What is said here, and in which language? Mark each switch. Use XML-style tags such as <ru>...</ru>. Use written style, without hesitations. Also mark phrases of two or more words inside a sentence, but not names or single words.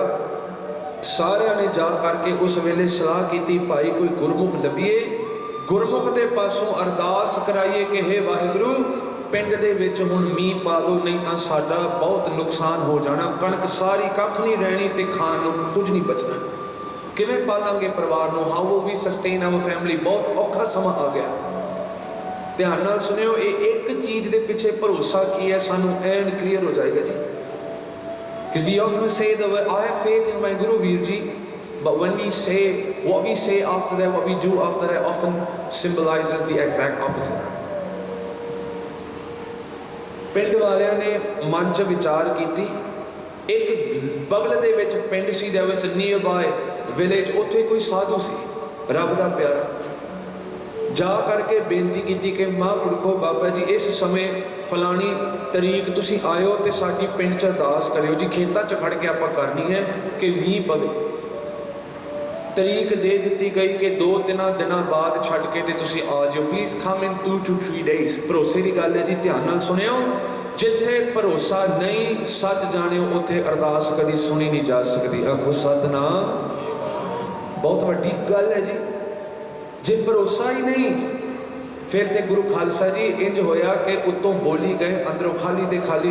<pa>ਸਾਰਿਆਂ ਨੇ ਜਾ ਕਰਕੇ ਉਸ ਵੇਲੇ ਸਲਾਹ ਕੀਤੀ, ਭਾਈ ਕੋਈ ਗੁਰਮੁਖ ਲੱਭੀਏ, ਗੁਰਮੁਖ ਦੇ ਪਾਸੋਂ ਅਰਦਾਸ ਕਰਾਈਏ ਕਿ ਹੇ ਵਾਹਿਗੁਰੂ ਪਿੰਡ ਦੇ ਵਿੱਚ ਹੁਣ ਮੀਂਹ ਪਾ ਦਿਓ, ਨਹੀਂ ਤਾਂ ਸਾਡਾ ਬਹੁਤ ਨੁਕਸਾਨ ਹੋ ਜਾਣਾ, ਕਣਕ ਸਾਰੀ ਕੱਖ ਨਹੀਂ ਰਹਿਣੀ ਤੇ ਖਾਣ ਨੂੰ ਕੁਝ ਨਹੀਂ ਬਚਣਾ। ਕਿਵੇਂ ਪਾਲਾਂਗੇ ਪਰਿਵਾਰ ਨੂੰ?</pa> <en>How will we sustain our family?</en> <pa>ਬਹੁਤ ਔਖਾ ਸਮਾਂ ਆ ਗਿਆ। ਧਿਆਨ ਨਾਲ ਸੁਣਿਓ, ਇਹ ਇੱਕ ਚੀਜ਼ ਦੇ ਪਿੱਛੇ ਭਰੋਸਾ ਕੀ ਹੈ ਸਾਨੂੰ ਐਨ ਕਲੀਅਰ ਹੋ ਜਾਏਗਾ ਜੀ।</pa> <en>Because we often say that I have faith in my Guru Veer ji, but when we say what we say after that, what we do after that often symbolizes the exact opposite.</en> <pa>ਪਿੰਡ ਵਾਲਿਆਂ ਨੇ ਮਨ 'ਚ ਵਿਚਾਰ ਕੀਤੀ। ਇੱਕ ਬਗਲ ਦੇ ਵਿੱਚ ਪਿੰਡ ਸੀ,</pa> <en>there was a nearby village,</en> <pa>ਉੱਥੇ ਕੋਈ ਸਾਧੂ ਸੀ ਰੱਬ ਦਾ ਪਿਆਰਾ। ਜਾ ਕਰਕੇ ਬੇਨਤੀ ਕੀਤੀ ਕਿ ਮਹਾਂਪੁਰਖੋ ਬਾਬਾ ਜੀ ਇਸ ਸਮੇਂ ਫਲਾਣੀ ਤਰੀਕ ਤੁਸੀਂ ਆਇਓ ਤੇ ਸਾਡੀ ਪਿੰਡ 'ਚ ਅਰਦਾਸ ਕਰਿਓ ਜੀ, ਖੇਤਾਂ 'ਚ ਖੜ ਕੇ ਆਪਾਂ ਕਰਨੀ ਹੈ ਕਿ ਮੀਂਹ ਪਵੇ। ਤਰੀਕ ਦੇ ਦਿੱਤੀ ਗਈ ਕਿ 2-3 ਦਿਨਾਂ ਬਾਅਦ ਛੱਡ ਕੇ ਤੇ ਤੁਸੀਂ ਆ ਜਾਓ,</pa> <en>Please come in 2 to 3 days.</en> <pa>ਭਰੋਸੇ ਦੀ ਗੱਲ ਹੈ ਜੀ, ਧਿਆਨ ਨਾਲ ਸੁਣਿਓ। ਜਿੱਥੇ ਭਰੋਸਾ ਨਹੀਂ, ਸੱਚ ਜਾਣਿਓ ਉੱਥੇ ਅਰਦਾਸ ਕਦੀ ਸੁਣੀ ਨਹੀਂ ਜਾ ਸਕਦੀ। ਆਖੋ ਸਤਿਨਾਮ। ਬਹੁਤ ਵੱਡੀ ਗੱਲ ਹੈ ਜੀ। ਜੇ ਭਰੋਸਾ ਹੀ ਨਹੀਂ ਫਿਰ ਤੇ ਗੁਰੂ ਖਾਲਸਾ ਜੀ ਇੰਜ ਹੋਇਆ ਕਿ ਉੱਤੋਂ ਬੋਲੀ ਗਏ, ਅੰਦਰੋਂ ਖਾਲੀ ਦੇ ਖਾਲੀ।</pa>